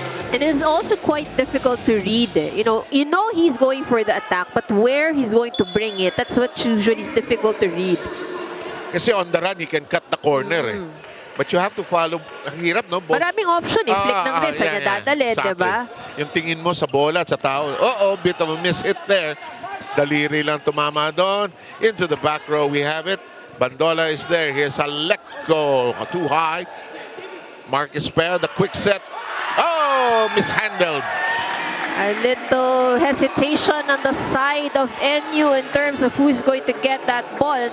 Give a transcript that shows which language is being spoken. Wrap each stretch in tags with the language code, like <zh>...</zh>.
<en>It is also quite difficult to read. You know he's going for the attack, but where he's going to bring it, that's what usually is difficult to read. Kasi on the run, he can cut the corner eh. But you have to follow.</en> <tl>Ang hirap, no? Maraming option eh. Flick ng wrist, kanya dadalhin,</tl> <en>exactly.</en> <tl>diba? Yung tingin mo sa bola at sa tao.</tl> <en>Bit of a miss hit there.</en> <tl>Daliri lang tumama doon.</tl> <en>Into the back row, we have it. Bandola is there. Here's Aleko. Too high. Marcus Pell, the quick set. Oh, mishandled. A little hesitation on the side of NU in terms of who's going to get that ball.</en>